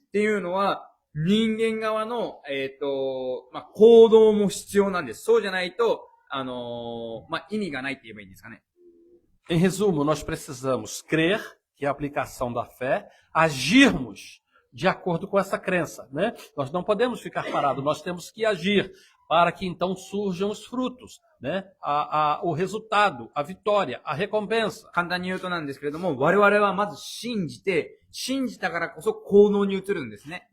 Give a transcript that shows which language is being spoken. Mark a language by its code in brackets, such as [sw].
[ja] っていうのは、人間側の、行動も必要なんです。そうじゃないと、意味がないって言えばいいんですかね。 [pt] Em resumo, nós precisamos crer, que é a aplicação da fé, agirmos de acordo com essa crença, né? Nós não podemos ficar parados, nós temos que agir para que então surjam os frutos, né? O resultado, a vitória, a recompensa. [ja] 簡単に言うとなんですけれども、我々はまず信じて、信じたからこそ行動に移るんですね。